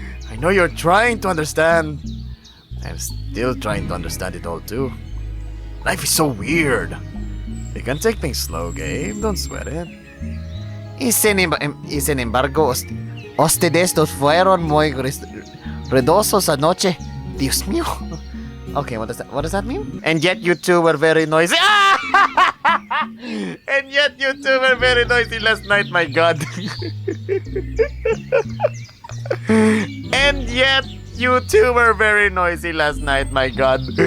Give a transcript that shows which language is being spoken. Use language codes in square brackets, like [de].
[en] I know you're trying to understand. I'm still trying to understand it all too. Life is so weird. We can take things slow, Gabe. Don't sweat it. [es] Y sin embargo, ustedes dos fueron muy ruidosos anoche. Dios mío. [en] Okay, what does that mean? And yet you two were very noisy. And yet you two were very noisy last night, my god. And yet you two were very noisy last night, my god.